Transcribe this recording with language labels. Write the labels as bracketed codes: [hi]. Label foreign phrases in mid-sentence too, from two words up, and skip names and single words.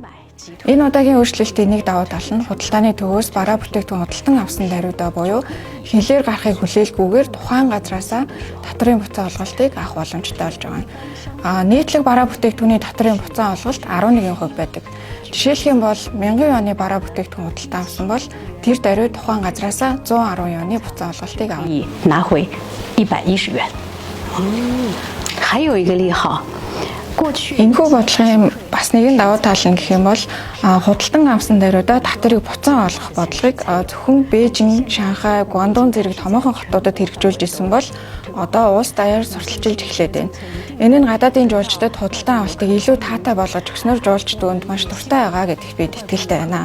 [mn] Энэ удаагийн өөрчлөлтийн нэг давуу тал нь худалдааны төвөөс бараа бүтээгдэхүүн худалдан авсан даруйдаа буюу хилээр гарахыг хүлээлгүйгээр тухайн газраас татварын буцаан олголтыг авах боломжтой болж байгаа. Нийтлэг бараа бүтээгдэхүүний татварын буцаан олголт 11% байдаг. Жишээлх юм бол 1000 оны бараа бүтээгдэхүүн худалдан авсан бол тэр даруй тухайн газраас 110 оны буцаан олголтыг авна. [zh] 拿回110元。还有一个利好。 [mn] Энэхүү бодлогын бас нэгэн давуу тал нь гэх юм бол худалдан авсан даруйдаа татварыг буцаан олгох бодлогыг зөвхөн Бээжин, Шанхай, Гуандун зэрэг томоохон хотуудад хэрэгжүүлж исэн бол одоо улс даяар сурталчилж эхлээд байна. Энэ нь гадаадын жуулчдад худалдан авалтыг илүү таатай болгож өгснөөр жуулчд үүнд маш дуртай байгаа гэдэгт бид итгэлтэй байна.